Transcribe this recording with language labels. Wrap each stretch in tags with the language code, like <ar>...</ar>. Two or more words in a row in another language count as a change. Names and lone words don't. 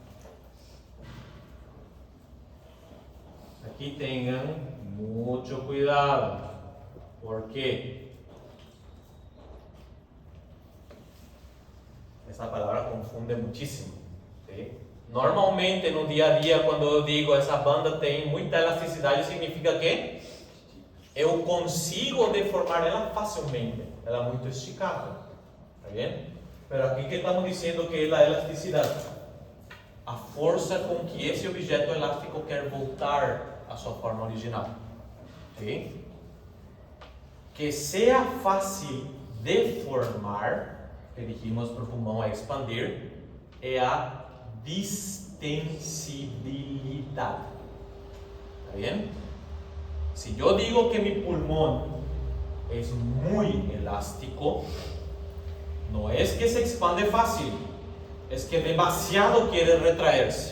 <es>Aquí tengan mucho cuidado. ¿Por qué? Esa palabra confunde muchísimo.</es> <pt>¿Sí? Normalmente no día a día, quando eu digo essa banda tem muita elasticidade, significa que eu consigo deformar ela facilmente, ela é muito esticada.</pt> <es>¿Está bien?</es> <pt>Pero aqui que estamos dizendo que é a elasticidade, a força com que esse objeto elástico quer voltar à sua forma original.</pt> <es>¿Sí?</es> <pt>Que seja fácil deformar,</pt> <es>que dijimos</es> <pt>para o pulmão é expandir, é a distensibilidad.</pt> <es>¿Está bien? Si yo digo que mi pulmón es muy elástico, no es que se expande fácil, es que demasiado quiere retraerse.</es>